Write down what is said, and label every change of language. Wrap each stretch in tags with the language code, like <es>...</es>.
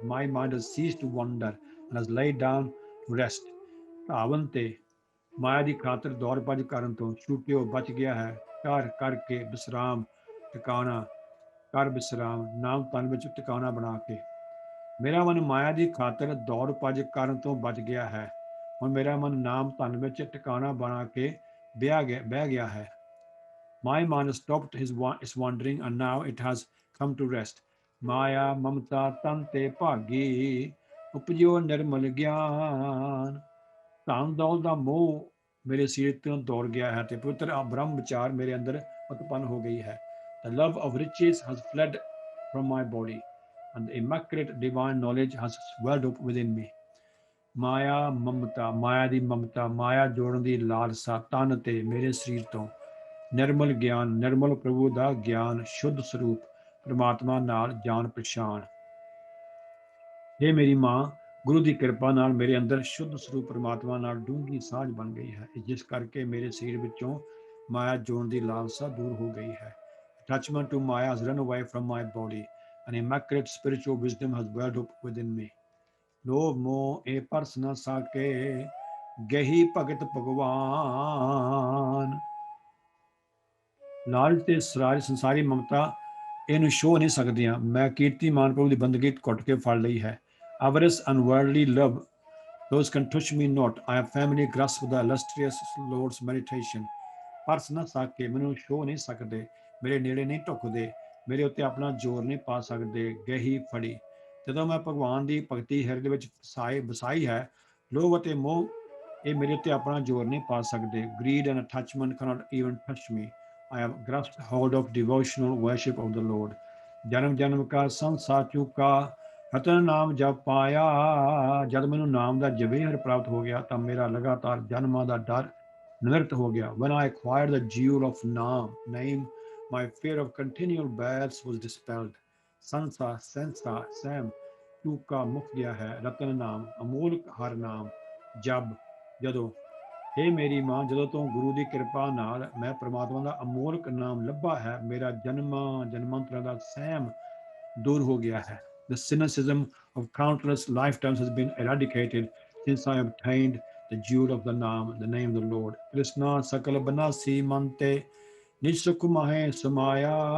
<en>My mind has ceased to wander and has laid down to rest.</en> <pa>ਧਾਵਨ ਤੇ ਮਾਇਆ ਦੀ ਖਾਤਰ ਦੌੜ ਭੱਜ ਕਰਨ ਤੋਂ, ਛੂਟਿਓ ਬਚ ਗਿਆ ਹੈ, ਕਰ ਕਰਕੇ ਬਿਸਰਾਮ ਟਿਕਾਣਾ, ਕਰ ਬਿਸਰਾਮ ਨਾਮ ਤਨ ਵਿੱਚ ਟਿਕਾਣਾ ਬਣਾ ਕੇ। ਮੇਰਾ ਮਨ ਮਾਇਆ ਦੀ ਖਾਤਰ ਦੌੜ ਭੱਜ ਕਰਨ ਤੋਂ ਬਚ ਗਿਆ ਹੈ, ਹੁਣ ਮੇਰਾ ਮਨ ਨਾਮ ਧਨ ਵਿੱਚ ਟਿਕਾਣਾ ਬਣਾ ਕੇ ਬਹਿ ਗਿਆ ਹੈ।</pa> <en>My mind has stopped its wandering and now it has come to rest.</en> <pa>ਮਾਇਆ ਮਮਤਾ ਤਨ ਤੇ ਭਾਗੀ, ਉਪਜਿਓ ਨਿਰਮਲ ਗਿਆਨ। ਧਨ ਦੌਲਤ ਦਾ ਮੋਹ ਮੇਰੇ ਸਰੀਰ ਤੋਂ ਦੌੜ ਗਿਆ ਹੈ ਤੇ ਪਵਿੱਤਰ ਬ੍ਰਹਮ ਵਿਚਾਰ ਮੇਰੇ ਅੰਦਰ ਉਤਪੰਨ ਹੋ ਗਈ ਹੈ।</pa> <en>The love of riches has fled from my body, and the immaculate divine knowledge has swelled up within me.</en> <pa>ਮਾਇਆ ਮਮਤਾ, ਮਾਇਆ ਦੀ ਮਮਤਾ, ਮਾਇਆ ਜੋੜਨ ਦੀ ਲਾਲਸਾ ਤਨ ਤੇ ਮੇਰੇ ਸਰੀਰ ਤੋਂ ਨਿਰਮਲ ਗਿਆਨ, ਨਿਰਮਲ ਪ੍ਰਭੂ ਦਾ ਗਿਆਨ, ਸ਼ੁੱਧ ਸਰੂਪ ਪ੍ਰਮਾਤਮਾ ਨਾਲ ਜਾਣ ਪਛਾਣ। ਇਹ ਮੇਰੀ ਮਾਂ ਗੁਰੂ ਦੀ ਕਿਰਪਾ ਨਾਲ ਮੇਰੇ ਅੰਦਰ ਸ਼ੁੱਧ ਸਰੂਪ ਪ੍ਰਮਾਤਮਾ ਨਾਲ ਡੂੰਘੀ ਸਾਂਝ ਬਣ ਗਈ ਹੈ, ਜਿਸ ਕਰਕੇ ਮੇਰੇ ਸਰੀਰ ਵਿੱਚੋਂ ਮਾਇਆ ਜੋੜਨ ਦੀ ਲਾਲਸਾ ਦੂਰ ਹੋ ਗਈ ਹੈ।</pa> <en>Attachment to Maya has run away from my body, and immaculate spiritual wisdom has welled up within me.</en> <pa>ਲੋਭ ਮੋਹ ਇਹ ਪਰਸ ਨਾ ਸਾਕੇ, ਗਹੀ ਭਗਤ ਭਗਵਾਨ। ਲਾਲਚ ਤੇ ਸੰਸਾਰੀ ਮਮਤਾ ਇਹਨੂੰ ਸ਼ੋਅ ਨਹੀਂ ਸਕਦੀਆਂ। ਮੈਂ ਕੀਰਤੀਮਾਨ ਪ੍ਰਭੂ ਦੀ ਬੰਦਗੀ ਘੁੱਟ ਕੇ ਫੜ ਲਈ ਹੈ।</pa> <en>Avarice and worldly love, those can touch me not. I have firmly grasped the illustrious Lord's meditation.</en> <pa>Purse ਨਾ ਸਾਕੇ, ਮੈਨੂੰ ਸ਼ੋਅ ਨਹੀਂ ਸਕਦੇ, ਮੇਰੇ ਨੇੜੇ ਨਹੀਂ ਢੁੱਕਦੇ, ਮੇਰੇ ਉੱਤੇ ਆਪਣਾ ਜ਼ੋਰ ਨਹੀਂ ਪਾ ਸਕਦੇ। ਗਹੀ ਫੜੀ, ਜਦੋਂ ਮੈਂ ਭਗਵਾਨ ਦੀ ਭਗਤੀ ਹਿਰਦੇ ਵਿੱਚ ਵਸਾਈ ਹੈ, ਲੋਭ ਅਤੇ ਮੋਹ ਇਹ ਮੇਰੇ ਉੱਤੇ ਆਪਣਾ ਜ਼ੋਰ ਨਹੀਂ ਪਾ ਸਕਦੇ।</pa> <en>Greed and attachment cannot even touch me. I have grasped hold of devotional worship of the Lord.</en> <pa>ਜਨਮ ਜਨਮ ਕਾ ਸੰਸਾਰ ਚੁਕਾ, ਰਤਨ ਨਾਮ ਜਪ ਪਾਇਆ। ਜਦ ਮੈਨੂੰ ਨਾਮ ਦਾ ਜਵੇਹਰ ਪ੍ਰਾਪਤ ਹੋ ਗਿਆ ਤਾਂ ਮੇਰਾ ਲਗਾਤਾਰ ਜਨਮਾਂ ਦਾ ਡਰ ਨਿਵਰਤ ਹੋ ਗਿਆ।</pa> <en>When I acquired the jewel of name, my fear of continual births was dispelled.</en> <pa>ਸੰਸਾਰ ਸੰਸਾਰ ਸੈਮ ਚੁਕਾ ਮੁੱਕ ਗਿਆ ਹੈ। ਰਤਨ ਨਾਮ ਅਮੋਲਕ ਹਰ ਨਾਮ ਜਪ ਜਦੋਂ। हे ਮੇਰੀ ਮਾਂ, ਜਦੋਂ ਤੋਂ ਗੁਰੂ ਦੀ ਕਿਰਪਾ ਨਾਲ ਮੈਂ ਪ੍ਰਮਾਤਮਾ ਦਾ ਅਮੋਲਕ ਨਾਮ ਲੱਭਾ ਹੈ, ਮੇਰਾ ਜਨਮਾਂਤਰਾਂ ਦਾ ਸਹਿਮ ਦੂਰ ਹੋ ਗਿਆ ਹੈ।</pa> <en>The cynicism of countless lifetimes has been eradicated since I obtained the jewel of the name of the Lord.</en> <pa>Krishna sakal banasi mante ਨਿਜ ਸੁਖ ਮਾਹੇ ਸਮਾਇਆ।</pa>